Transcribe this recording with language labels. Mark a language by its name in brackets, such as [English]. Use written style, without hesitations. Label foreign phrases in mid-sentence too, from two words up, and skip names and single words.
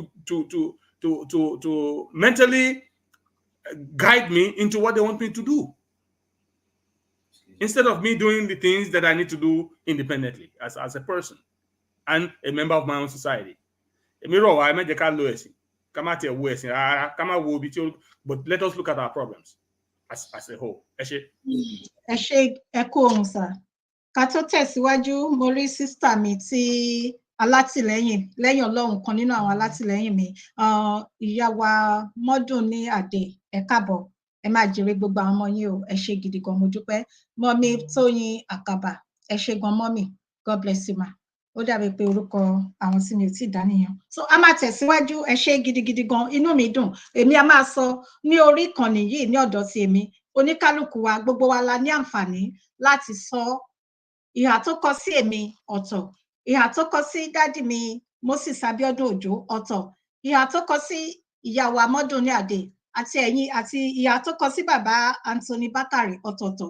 [English] to mentally guide me into what they want me to do, instead of me doing the things that I need to do independently as a person and a member of my own society. But let us look at our problems as a whole. [Yoruba] Ká tó tẹ̀síwájú, mo rí sísítà mi tí alátìlẹ́yìn lẹ́yìn Ọlọ́run kan nínú àwọn alátìlẹ́yìn mi, ìyá wa Mọ́dún ní Àdè, ẹ káàbọ̀, ẹ máa jèrè gbogbo àwọn ọmọ yín o, ẹ ṣé gidi gan, mo dúpẹ́. Mọ́mí Tóyin Àkàbà, ẹ ṣé gan mọ́mí, [English] God bless you ma. [Yoruba] Ó dàbí pé orúkọ àwọn tí mi ò tí ì dá nìyẹn. So a máa tẹ̀síwájú, ẹ ṣé gidigidi gan, inú mi dùn. Èmi a máa sọ ní orí ìkànnì yìí ní ọ̀dọ̀ ti èmi, oníkálùkù wa, gbogbo wa la ní àǹfààní láti sọ. Ìhà tó kọ sí èmi ọ̀tọ̀, ìhà tó kọ sí dádì mi Moses Abiodun Òjó ọ̀tọ̀, ìhà tó kọ sí ìyá wa Mọ́dún ní Àdè àti ẹ̀yin àti ìhà tó kọ sí bàbá Anthony Bakare ọ̀tọ̀ọ̀tọ̀.